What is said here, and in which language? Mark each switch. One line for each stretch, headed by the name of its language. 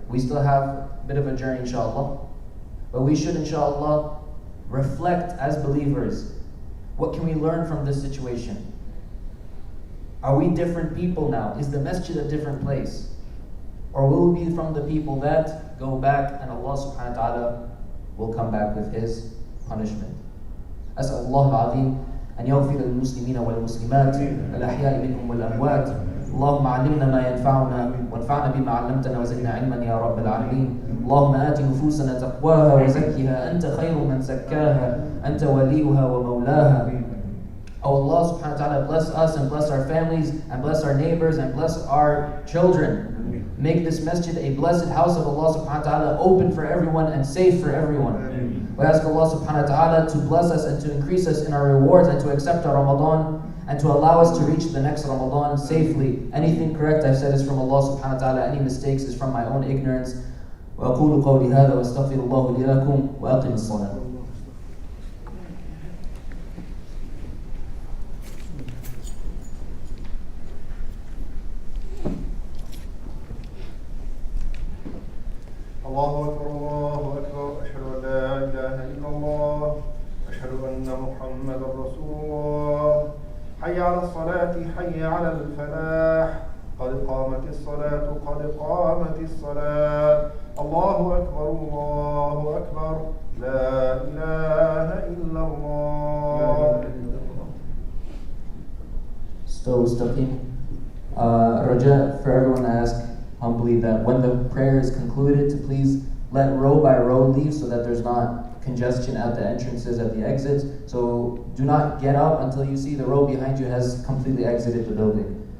English: We still have a bit of a journey, inshallah. But we should, inshallah, reflect as believers. What can we learn from this situation? Are we different people now? Is the masjid a different place? Or will we be from the people that go back and Allah subhanahu wa ta'ala will come back with His punishment?
Arabic: أسأل الله العظيم أن يغفر للمسلمين والمسلمات الأحياء منهم والأموات. اللهم علمنا ما ينفعنا وانفعنا بما علمتنا وزدنا علما يا رب العالمين. اللهم آت نفوسنا تقواها وزكها أنت خير من زكاها أنت وليها ومولاها.
English: Oh Allah subhanahu wa ta'ala, bless us and bless our families and bless our neighbors and bless our children. Make this masjid a blessed house of Allah subhanahu wa ta'ala, open for everyone and safe for everyone. We ask Allah subhanahu wa ta'ala to bless us and to increase us in our rewards and to accept our Ramadan and to allow us to reach the next Ramadan safely. Anything correct I've said is from Allah subhanahu wa ta'ala, any mistakes is from my own ignorance.
Arabic: وأقول قولي هذا وأستغفر الله لي لكم وأقم الصلاة. الله أكبر الله أكبر أشهد أن لا إله إلا الله أشهد أن محمدا رسول الله حي على الصلاة حي على الفلاح قد قامت الصلاة قد قامت الصلاة الله أكبر الله أكبر لا إله إلا الله.
English: Still stucking. Raja, for everyone, I ask humbly that when the prayer is concluded to please let row by row leave so that there's not congestion at the entrances, at the exits. So do not get up until you see the row behind you has completely exited the building.